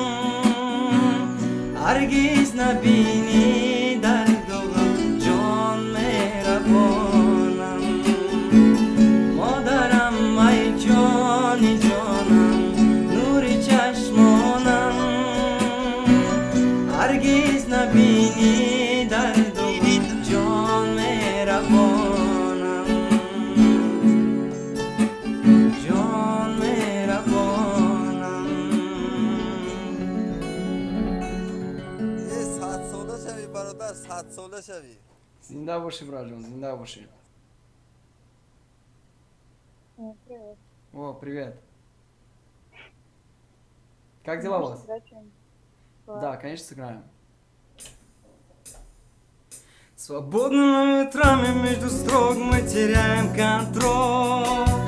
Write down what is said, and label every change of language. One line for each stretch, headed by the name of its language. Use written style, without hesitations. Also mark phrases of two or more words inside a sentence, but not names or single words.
Persian: هرگز نبینی در دوغم جان مهربانم مادرم ای جان جانم نوری چشمانم هرگز نبینی در دوغم جان مهربانم جان مهربانم یه 100 ساله شوی برادر 100 ساله شوی زنده باشی برای جان زنده باشی
Russian: о привет как дела у вас да конечно сыграем Свободными ветрами между строк мы теряем контроль.